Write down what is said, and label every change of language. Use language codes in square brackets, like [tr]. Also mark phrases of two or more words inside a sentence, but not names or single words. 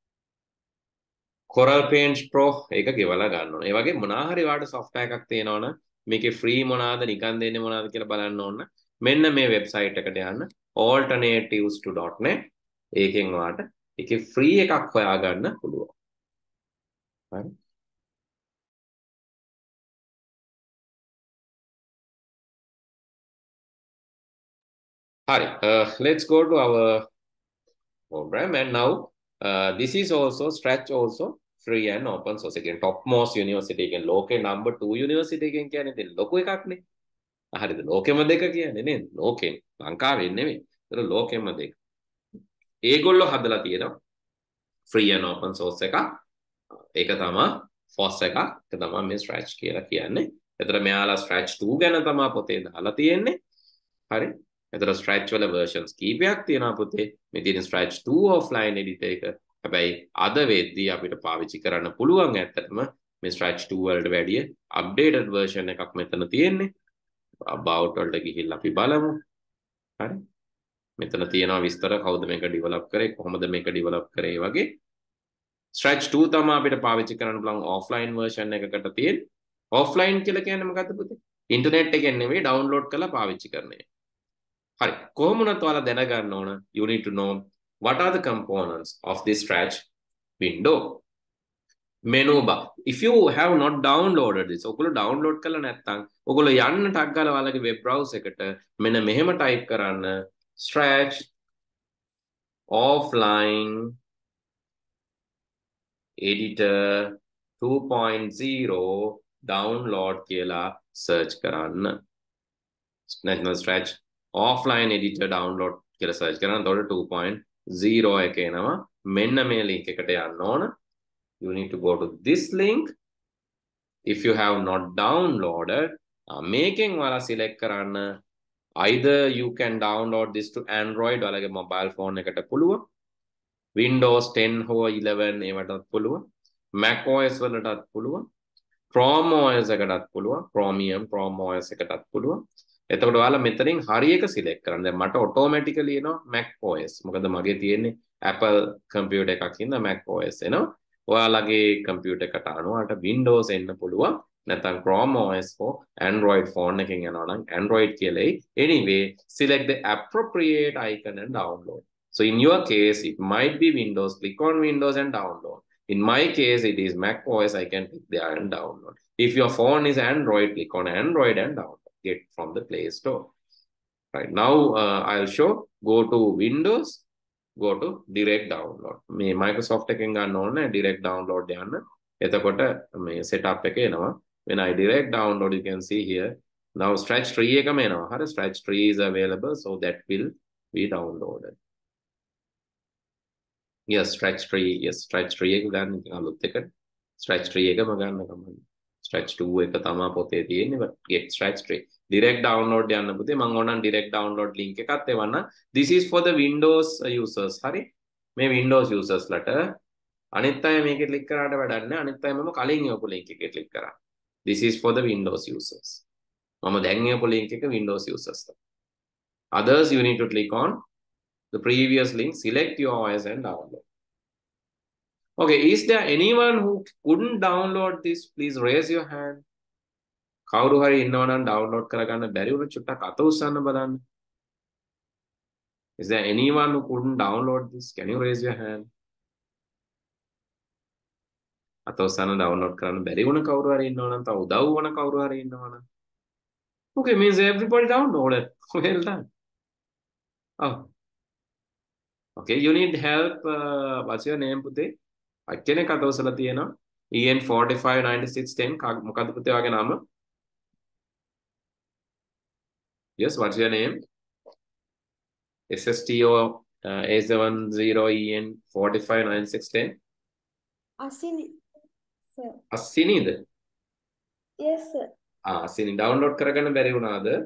[si] Coral Paint Pro ඒක ගෙවලා ගන්න ඕනේ. ඒ වගේ මොනවා හරි වාට software එකක් තියෙනවනම් මේකේ free මොනවාද නිකන් දෙන්නේ මොනවාද කියලා බලන්න ඕන. මෙන්න මේ වෙබ්සයිට් එකට යන්න [en] alternatives to .net. [si] ඒකෙන් වාට ඒකේ free එකක් හොයාගන්න පුළුවන්. හරි. [en] Hi, let's go to our program and now this is also Stretch also free and open source again topmost university again [si] ලෝකේ number 2 university එකෙන් කියන්නේ ඉතින් ලොකු එකක්නේ. හරිද? ලෝකෙම දෙක කියන්නේ නේද? ලෝකෙන් ලංකාවෙන් නෙමෙයි. ඒතර ලෝකෙම දෙක. ඒගොල්ලෝ හදලා තියෙනවා [en] free and open source [si] එකක්. ඒක තමයි FOSS එකක්. ඒක තමයි මේ Stretch කියලා කියන්නේ. ඒතර මෙයාලා Stretch 2 ගැන තමයි පොතේ දාලා තියෙන්නේ. හරි. එතන Stretch වල versions කීපයක් තියෙනවා පුතේ. මේ තියෙන Stretch 2 [en] offline editor [si] එක. හැබැයි අද වෙද්දී අපිට පාවිච්චි කරන්න පුළුවන් ඇත්තටම මේ Stretch 2 වලට වැඩිය [en] updated version [si] එකක් මෙතන තියෙන්නේ. about වලට ගිහිල්ලා අපි බලමු. හරි. මෙතන තියෙනවා විස්තර කවුද මේක develop කරේ කොහොමද මේක develop කරේ වගේ. Stretch 2 තමයි අපිට පාවිච්චි කරන්න පුළුවන් [en] offline version [si] එකකට තියෙන්නේ. offline කියලා කියන්නේ මොකද්ද පුතේ? ඉන්ටර්නෙට් එකෙන් නෙවෙයි download කරලා පාවිච්චි කරන එක. Hari, කොහොමුණත් ඔයාලා දැනගන්න ඕන [en] you need to know what are the components of this Stretch window. [si] Menu bar. If you have not downloaded this, ඔයගොල්ලෝ download කරලා නැත්නම් ඔයගොල්ලෝ යන්න ටක් ගාලා ඔයාලගේ [en] web browser [si] එකට මෙන්න මෙහෙම type කරන්න Stretch [en] offline editor 2.0 download [si] කියලා search කරන්න. නැත්නම් Stretch [en] offline editor download [si] කියලා search කරන. එතකොට 2.0 එක එනවා. මෙන්න මේ link එකට යන්න ඕන. [en] You need to go to this link. If you have not downloaded, [si] මේකෙන් ඔයාලා select කරන්න [en] either you can download this to Android [si] ඔයාලගේ mobile phone එකට පුළුවන්. Windows 10 හෝ 11 ඒවටත් පුළුවන්. Mac OS වලටත් පුළුවන්. Chrome OS එකටත් පුළුවන්. Chrome OS එකටත් පුළුවන්. එතකොට ඔයාලා මෙතනින් හරි එක සිලෙක්ට් කරන්න. දැන් මට ඔටෝමැටිකලි එනවා Mac OS. මොකද මගේ තියෙන්නේ Apple computer එකක් හින්දා Mac OS එනවා. ඔයාලගේ computer එකට අනුවට Windows එන්න පුළුවන්. නැත්නම් Chrome OS හෝ Android phone එකකින් යනවා නම් Android කියලා. [en] Anyway, select the appropriate icon and download. So in your case, it might be Windows. Click on Windows and download. In my case, it is Mac OS. I can click there and download. If your phone is Android, click on Android and download. Get from the Play Store. Right now, I'll show. Go to Windows. Go to direct download. [si] මේ Microsoft එකෙන් ගන්න ඕනේ [en] direct download [si] යන්න. එතකොට මේ setup එක එනවා. [en] When I direct download, you can see here. [si] Now Stretch 3 එකම එනවා. [en] හරි Stretch 3 is available, so that will be downloaded. [si] Yes, Stretch 3. Yes, Stretch 3 එක ගන්න අලුත් එක. Stretch 3 එකම ගන්න කමන්න. Stretch 2 එක තමයි පොතේ තියෙන්නේ. [en] But get Stretch 3. Direct download [si] යන්න පුතේ. මම ඕනනම් [en] direct download link [si] එකත් එවන්න. [en] This is for the Windows users. [si] හරි. මේ Windows users ලට අනිත් අය මේකේ click කරාට වැඩක් නැහැ. අනිත් අය මම කලින් එවපු link එකේ click කරා. [en] This is for the Windows users. [si] මම දැන් එවපු link එක Windows users. [en] Others you need to click on the previous link, select your OS and download. Okay, is there anyone who couldn't download this? Please raise your hand. [si] කවුරු හරි ඉන්නව නම් download කරගන්න බැරි වුණ චුට්ටක් අත උස්සන්න බලන්න. [en] Is there anyone who couldn't download this? Can you raise your hand? [si] අත උස්සන්න download කරන්න බැරි වුණ කවුරු හරි ඉන්නව නම් තව උදව් වුණ කවුරු හරි ඉන්නව නම්. [en] Okay, means everybody downloaded. Well done. Oh. Okay, you need help. What's your name පුතේ? [si] කෙනෙක් අත උස්සලා තියෙනවා. EN 459610 මොකද්ද පුතේ ඔයාගේ නම? [en] Yes, what's your name? SSTO A70EN 459610. Asini, sir. [si] අස්සිනිද? [en] Yes, sir. [si] අස්සිනි ඩවුන්ලෝඩ් කරගන්න බැරි වුණාද?